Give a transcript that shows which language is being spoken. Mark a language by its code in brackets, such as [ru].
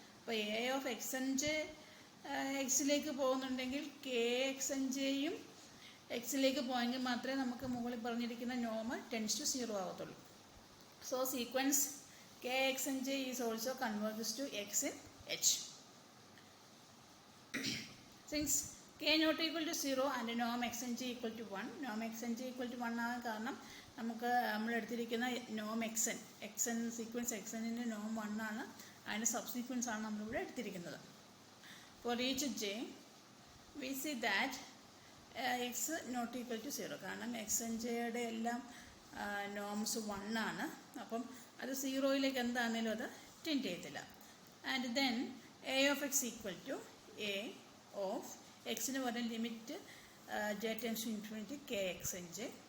[ml] അപ്പോൾ A of X N J എക്സിലേക്ക് പോകുന്നുണ്ടെങ്കിൽ K X N ജെയും എക്സിലേക്ക് പോയെങ്കിൽ മാത്രമേ നമുക്ക് മുകളിൽ പറഞ്ഞിരിക്കുന്ന നോം tense to 0 ആകത്തുള്ളൂ. [en] So sequence k x n j is also converges to x in H. Since k not equal to 0 and norm xn j equal to 1, norm xn j equal to 1 [ml] ആകാൻ കാരണം നമുക്ക് നമ്മൾ എടുത്തിരിക്കുന്ന നോം എക്സൻ sequence എക്സനിൻ്റെ നോം 1 ആണ്. അതിൻ്റെ subsequence ആണ് നമ്മളിവിടെ എടുത്തിരിക്കുന്നത്. [en] for each j we see that x not equal to 0, [ml] കാരണം എക്സൻ ജെയുടെ എല്ലാം നോംസ് 1 ആണ്. അപ്പം അത് 0യിലേക്ക് എന്താണെങ്കിലും അത് ടെൻഡ് ചെയ്യത്തില്ല. [en] And then a of x equal to a of എക്സിന് പറഞ്ഞ limit j tends to infinity k x n j.